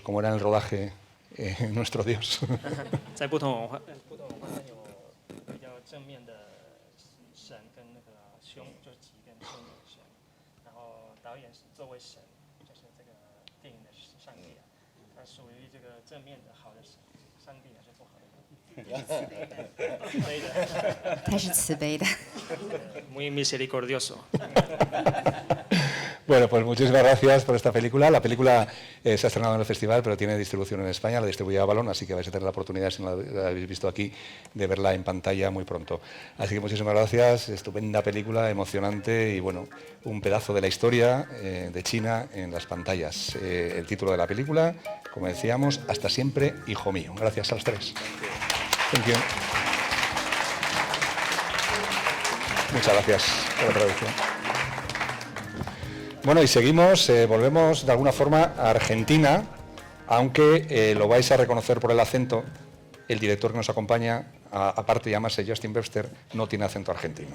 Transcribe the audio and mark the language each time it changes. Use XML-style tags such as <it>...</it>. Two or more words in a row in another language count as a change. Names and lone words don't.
<es>¿Cómo era en el rodaje nuestro Dios?</es> <zh>在不同文化有比较正面的神跟那个凶，就是吉跟凶的神。然后导演是作为神，就是这个电影的上帝啊，他属于这个正面的好的神，上帝呢是不好的。他是慈悲的。</zh> <es>Muy misericordioso. Bueno, pues muchísimas gracias por esta película. La película se ha estrenado en el festival, pero tiene distribución en España, la distribuye Avalon, así que vais a tener la oportunidad, si no la habéis visto aquí, de verla en pantalla muy pronto. Así que muchísimas gracias, estupenda película, emocionante y bueno, un pedazo de la historia de China en las pantallas. El título de la película, como decíamos, Hasta siempre, hijo mío. Gracias a los tres.</es> <en>Thank you.</en> <es>Muchas gracias por la traducción. Bueno, y seguimos, volvemos de alguna forma a Argentina, aunque lo vais a reconocer por el acento, el director que nos acompaña, aparte de llamarse Justin Webster, no tiene acento argentino.</es>